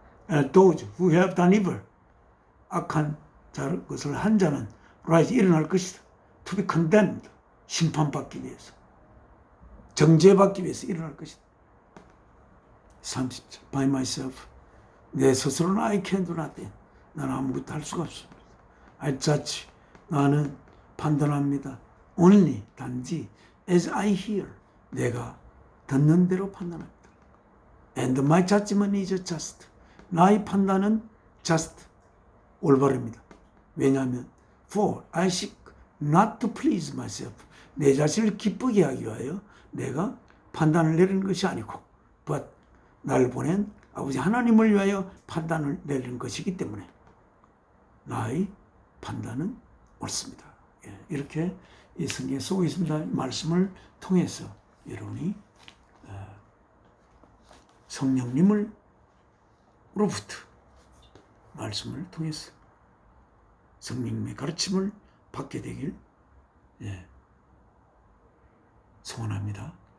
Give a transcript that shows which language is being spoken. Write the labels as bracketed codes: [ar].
[en] And those who have done evil. [ko] 악한 것을 한 자는 rise. 일어날 것이다. [en] To be condemned. [ko] 심판받기 위해서. 정죄받기 위해서 일어날 것이다. [en] 30절. By myself. [ko] 내 스스로는 [en] I can do nothing. [ko] 나는 아무것도 할 수가 없습니다. [en] I judge. [ko] 나는 판단합니다. [en] Only. [ko] 단지. [en] As I hear. [ko] 내가 듣는 대로 판단합니다. [en] And my judgment is just. [ko] 나의 판단은 [en] just. [ko] 올바릅니다. 왜냐하면 [en] For I seek not to please myself. [ko] 내 자신을 기쁘게 하기 위하여 내가 판단을 내리는 것이 아니고 but 나를 보낸 아버지 하나님을 위하여 판단을 내리는 것이기 때문에 나의 판단은 옳습니다. 이렇게 이 성경에 쓰고 있습니다. 말씀을 통해서 여러분이 성령님으로부터 말씀을 통해서 성령님의 가르침을 받게 되길 소원합니다.